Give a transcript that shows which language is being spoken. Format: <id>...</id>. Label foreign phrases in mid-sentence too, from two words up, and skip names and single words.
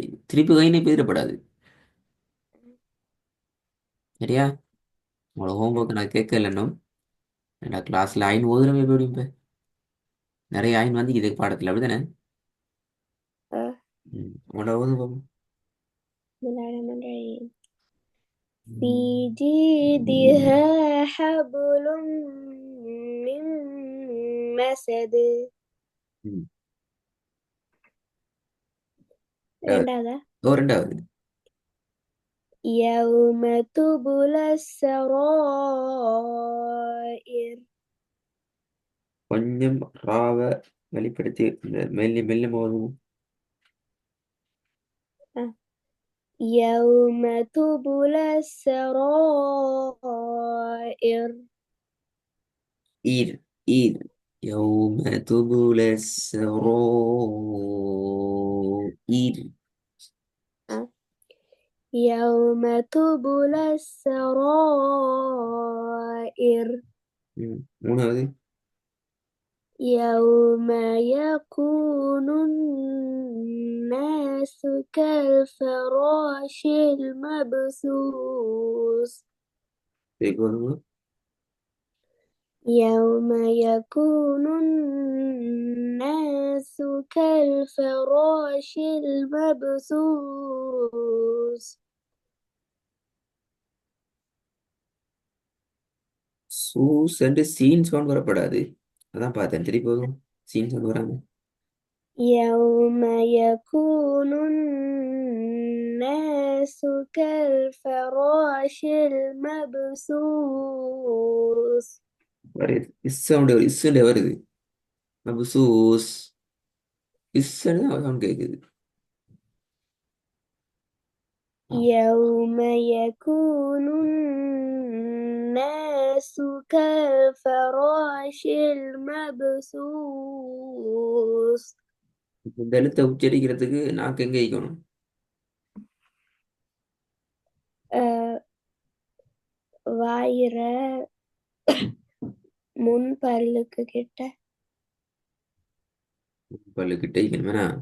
<ta>திருப்பி கையினை பெயரப்படாது. சரியா? உங்களோட ஹோம்ஒர்க் நான் கேட்கல இன்னும். ஏன்னா கிளாஸ்ல ஆயின் ஓதுறமே போயிடும் இப்ப. நிறைய ஆயின் வந்து இதுக்கு பாடத்துல அப்படிதானே? அஹ், ம். உங்களோட ஓது பாப்போம்.</ta> <ar>بسم الله الرحمن الرحيم. في ம். جيدها حبل من مسد. ம்.</ar> <ta>ரெண்டாவதா? ஓ, ரெண்டாவது.</ta> <ar>يوم تبلى السرائر.</ar> <ta>கொஞ்சம் ராவ வெளிப்படுத்தி இந்த மெல்ல மெல்ல போதும்.</ta> <ar>أه. يوم تبلى السرائر. ஈர் ஈர் يوم تبلى السرائر. أه. يوم تبلى السرائر.</ar> <ta>மூணாவது.</ta> <ar>يوم يكون الناس كالفراش المبثوث.</ar> <ta>இதுக்கு வருமா?</ta> <ar>يوم يكون الناس كالفراش المبثوث.</ar> <ta>சூஸ் அண்ட் சீன் சவுண்ட் வரப்படாது. அதான் பார்த்தேன் திருப்பி வரும். சீன் சவுண்ட் வராம.</ta> <ar>يوم يكون الناس كالفراش المبثوث.</ar> <ta>வருது இஸ் சவுண்ட் இஸ்ஸுண்டே வருது. அப்போ சூஸ் இஸ்ஸுன்னு தான் சவுண்ட் கேட்குது.</ta> <ar>يوم يكون الناس كالفراش المبثوث.</ar> <ta>இந்த எழுத்தை உச்சரிக்கிறதுக்கு நாக்கு எங்க வைக்கணும்? அஹ், வாயிற முன் பல்லுக்கு கிட்ட. பல்லுக்கிட்ட வைக்கணுமே.</ta>